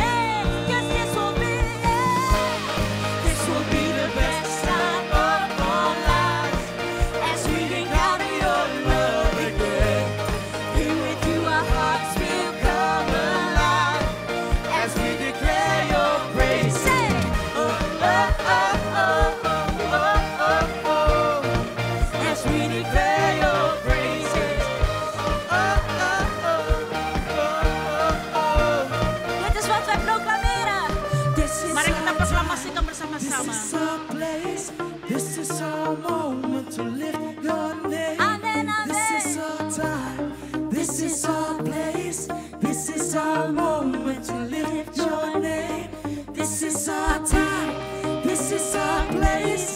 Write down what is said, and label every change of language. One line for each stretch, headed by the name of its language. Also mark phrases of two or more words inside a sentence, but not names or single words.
English: Cause this will be the best time of our lives as we encounter your love again. Here with you our hearts will come alive As we declare your praise. Say, As we declare your praises.
Dutch: dit is wat wij proclameren.
Indonesian: Mari kita proklamasikan bersama-sama.
English: This is our place. This is our moment to lift your name. Amen, This is amen. our time. This is our place. This is our moment to lift your name. This is our time. This is our place.